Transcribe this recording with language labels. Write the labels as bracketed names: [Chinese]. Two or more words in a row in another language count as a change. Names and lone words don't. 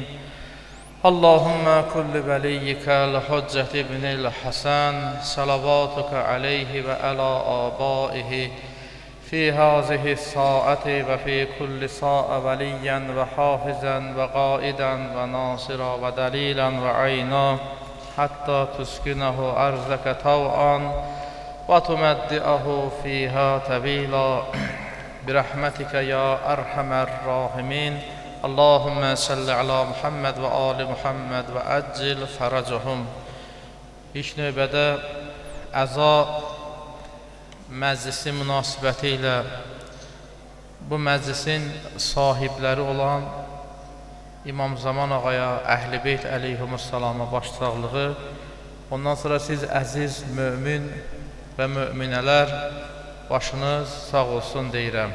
[Arabic] اللهم كل وليك الحجة ابن الحسن صلواتك عليه وعلى آبائه في هذه الساعة وفي كل ساعة وليا وحافظا وقائدا وناصرا ودليلا وعينا حتى تسكنه أرضك طوعا وتمتعه فيها طويلا برحمتك يا أرحم الراحمين. اللهم صل على محمد وآل محمد وعجل فرجهم. [Azerbaijani] İlk növbədə əza məclisi münasibəti ilə bu məclisin sahibləri olan İmam Zaman ağaya, Əhl-i Beyt əleyhimussalama başsağlığı, ondan sonra siz əziz mömin və möminələr başınız sağ olsun deyirəm.